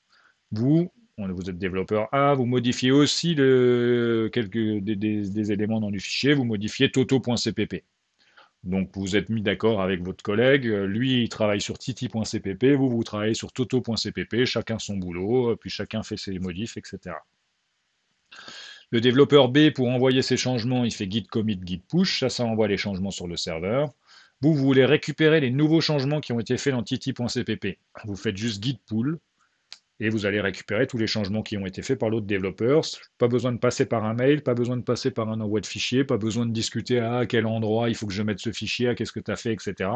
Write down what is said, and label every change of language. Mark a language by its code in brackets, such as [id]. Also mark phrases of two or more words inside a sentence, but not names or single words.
[fr] Vous êtes développeur A, vous modifiez aussi des éléments dans du fichier, vous modifiez toto.cpp. Donc vous êtes mis d'accord avec votre collègue, lui il travaille sur titi.cpp, vous travaillez sur toto.cpp, chacun son boulot, puis chacun fait ses modifs, etc. Le développeur B, pour envoyer ses changements, il fait git commit, git push, ça envoie les changements sur le serveur. Vous voulez récupérer les nouveaux changements qui ont été faits dans titi.cpp. Vous faites juste git pull, et vous allez récupérer tous les changements qui ont été faits par l'autre développeur. Pas besoin de passer par un mail, pas besoin de passer par un envoi de fichier, pas besoin de discuter à quel endroit il faut que je mette ce fichier, à qu'est-ce que tu as fait, etc.